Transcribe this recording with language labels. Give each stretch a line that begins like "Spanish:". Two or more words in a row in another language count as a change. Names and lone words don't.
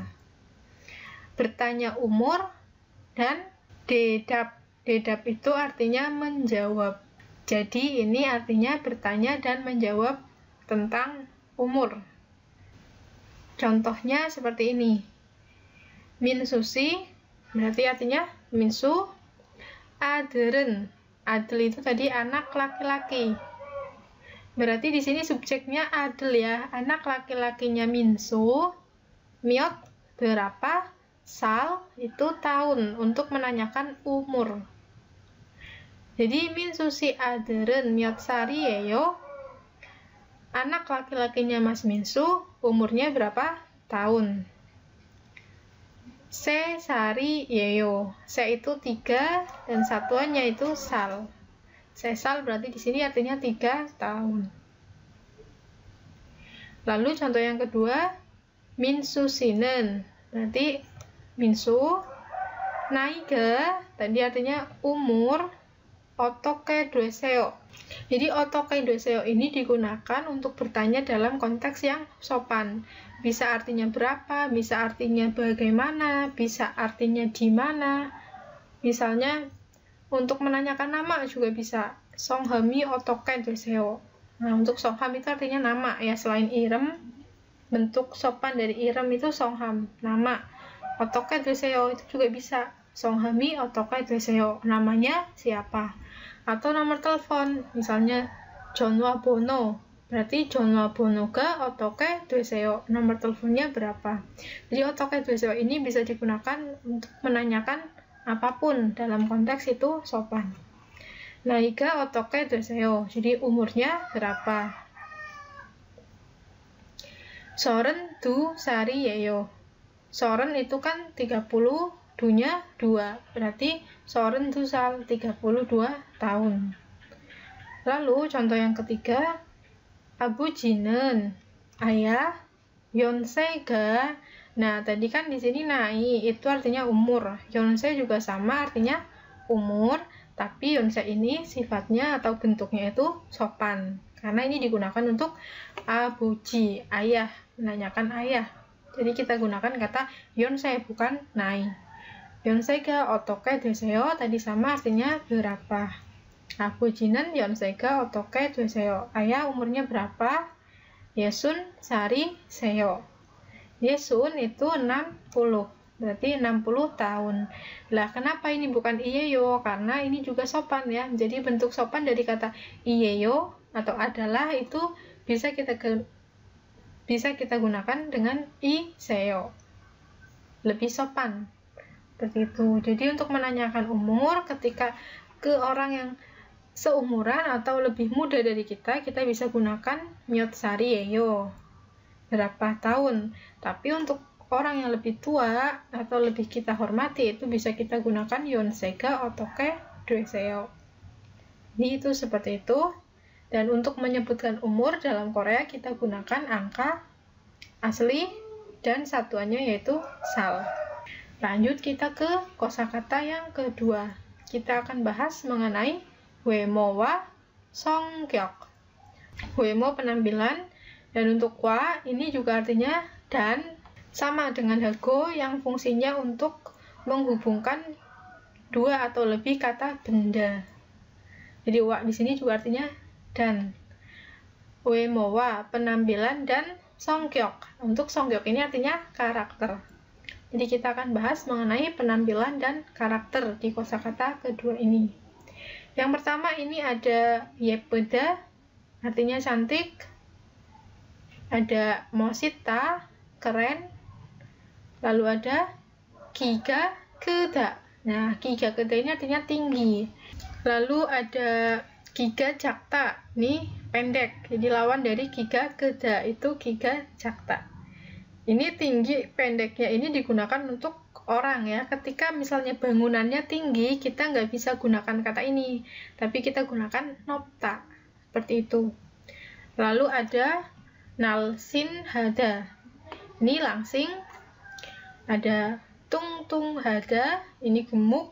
Indonesian: Bertanya umur dan dedap. Dedap itu artinya menjawab. Jadi ini artinya bertanya dan menjawab tentang umur. Contohnya seperti ini. 민수씨 berarti artinya 민수.
Korean: 아들은.
Indonesian: Adel itu tadi anak laki-laki. Berarti di sini subjeknya adel ya, anak laki-lakinya Minsu. Miot berapa? Sal itu tahun untuk menanyakan umur.
Korean: Jadi 민수 씨 아들은 몇 살이에요.
Indonesian: Anak laki-lakinya Mas Minsu umurnya berapa tahun?
Korean: 세 살이에요.
Indonesian: Se itu 3 dan satuannya itu sal. Sesal berarti di sini artinya 3 tahun. Lalu contoh yang kedua, 민수씨는, berarti 민수, 나이가, tadi artinya umur,
Korean: 어떻게 되세요?
Indonesian: Jadi
Korean: 어떻게 되세요
Indonesian: ini digunakan untuk bertanya dalam konteks yang sopan. Bisa artinya berapa, bisa artinya bagaimana, bisa artinya di mana. Misalnya untuk menanyakan nama juga bisa.
Korean: 성함이 어떻게 되세요?
Indonesian: Nah, untuk 성함 itu artinya nama ya, selain irem, bentuk sopan dari irem itu 성함, nama.
Korean: 어떻게 되세요
Indonesian: itu juga bisa.
Korean: 성함이 어떻게 되세요?
Indonesian: Namanya siapa? Atau nomor telepon, misalnya 전화번호, berarti
Korean: 전화번호가 어떻게 되세요?
Indonesian: Nomor teleponnya berapa? Jadi
Korean: 어떻게 되세요
Indonesian: ini bisa digunakan untuk menanyakan apapun dalam konteks itu sopan.
Korean: 나이가 어떻게 되세요?
Indonesian: Jadi umurnya berapa?
Korean: 32살이에요.
Indonesian: 30 itu kan 30, dunya 2, berarti 32살, 32 tahun. Lalu contoh yang ketiga, 아버지는, ayah, 연세가. Nah, tadi kan di sini naik, itu artinya umur. 연세 juga sama, artinya umur, tapi 연세 ini sifatnya atau bentuknya itu sopan. Karena ini digunakan untuk 아버지, ayah, menanyakan ayah. Jadi kita gunakan kata 연세, bukan naik.
Korean: 연세가 어떻게 되세요?
Indonesian: tadi sama artinya berapa.
Korean: 아버지는 연세가 어떻게 되세요?
Indonesian: Ayah umurnya berapa? 60살이세요. 60 itu 60, berarti 60 tahun. Lah, kenapa ini bukan iyeyo? Karena ini juga sopan ya. Jadi bentuk sopan dari kata iyeyo atau adalah itu bisa kita gunakan dengan iseyo. Lebih sopan. Seperti itu. Jadi untuk menanyakan umur ketika ke orang yang seumuran atau lebih muda dari kita bisa gunakan
Korean: 몇 살이에요.
Indonesian: Berapa tahun. Tapi untuk orang yang lebih tua atau lebih kita hormati itu bisa kita gunakan
Korean: 연세가 어떻게 되세요.
Indonesian: Jadi itu seperti itu. Dan untuk menyebutkan umur dalam Korea kita gunakan angka asli dan satuannya yaitu sal. Lanjut kita ke kosakata yang kedua. Kita akan bahas mengenai
Korean: 외모와 성격.
Indonesian: 외모 penampilan, dan untuk wa ini juga artinya dan, sama dengan hago yang fungsinya untuk menghubungkan dua atau lebih kata benda. Jadi wa di sini juga artinya dan. 외모와 penampilan dan 성격. Untuk 성격 ini artinya karakter. Jadi kita akan bahas mengenai penampilan dan karakter di kosakata kedua ini. Yang pertama ini ada 예쁘다, artinya cantik. Ada 멋있다, keren. Lalu ada
Korean: 기가 크다.
Indonesian: Nah,
Korean: 기가 크다
Indonesian: ini artinya tinggi. Lalu ada
Korean: 기가 작다,
Indonesian: ini pendek. Jadi lawan dari
Korean: 기가 크다
Indonesian: itu
Korean: 기가 작다.
Indonesian: Ini tinggi, pendeknya ini digunakan untuk orang ya. Ketika misalnya bangunannya tinggi, kita nggak bisa gunakan kata ini, tapi kita gunakan 높다. Seperti itu. Lalu ada 날씬하다. Ini langsing. Ada 뚱뚱하다. Ini gemuk.